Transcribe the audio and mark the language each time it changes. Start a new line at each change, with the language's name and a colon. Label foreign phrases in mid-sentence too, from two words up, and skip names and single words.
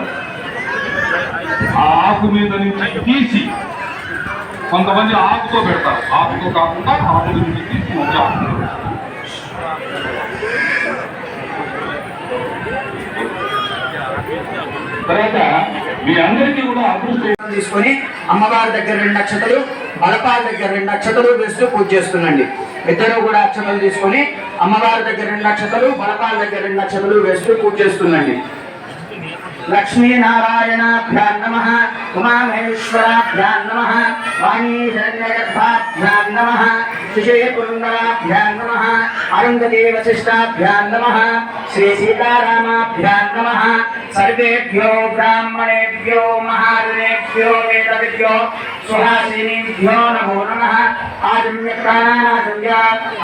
Telugu: ఆ ఆకు మీద నుంచి తీసి, కొంతమంది ఆకుతో పెడతారు, ఆకుతో కాకుండా ఆకు నుంచి తీసి మధ్య ఆకు తర్వాత మీ అందరికీ కూడా అదృష్టం తీసుకొని అమ్మవారి దగ్గర 2 అక్షతలు, బలపాల దగ్గర 2 అక్షతలు వేస్తూ పూజ చేస్తుండండి. ఇద్దరు కూడా అక్షతలు తీసుకొని అమ్మవారి దగ్గర 2 అక్షతలు, బలపాల దగ్గర 2 అక్షతలు వేస్తూ పూజ చేస్తుండండి.
Sanskrit: लक्ष्मीनारायणाभ्यां नमः उमामहेश्वराभ्यां नमः वाणीशरण्यगर्भाभ्यां नमः सुषेपुरन्दराभ्यां नमः अरुन्धती वसिष्ठाभ्यां नमः श्री सीतारामाभ्यां नमः सर्वेभ्यो ब्राह्मणेभ्यो महाजनेभ्यो वेदविद्यो सुहासिनीभ्यो नमो नमः आजम्य प्राणानाजम्य